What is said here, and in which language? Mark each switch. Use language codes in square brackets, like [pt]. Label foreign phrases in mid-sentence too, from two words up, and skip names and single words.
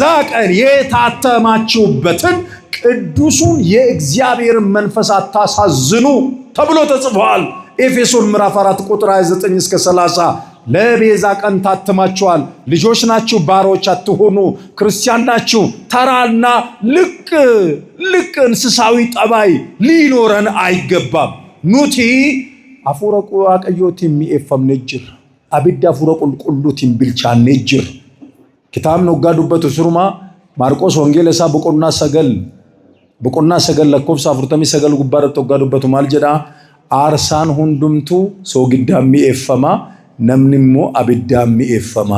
[am] ቀን የታተማችሁበትን ቅዱሱን የእግዚአብሔር መንፈስ አታሳዝኑ ተብሎ ተጽፏል። ኤፌሶን ምዕራፍ 4 ቁጥር 29 እስከ 30 ለቤዛ ቀን ታትማችኋል። ልጆች ናችሁ፣ ባሮች አትሆኑ። ክርስቲያን ናችሁ። ተራና ልቅ እንስሳዊ ጠባይ ሊኖረን አይገባም። [om] Nuti afuura Waaqayyootiin mi'eeffamne jira. Abidda afuura qulqulluutiin bilchaanne jira. Kitaabni waggaa dubbatu suruma Maarqos wangeela isaa boqonnaa 9 lakkoofsa 49 gubbaarratti waggaa dubbatu maal jedha? Aarsaan hundumtuu soogiddaan mi'eeffama, namni immoo abiddaan mi'eeffama.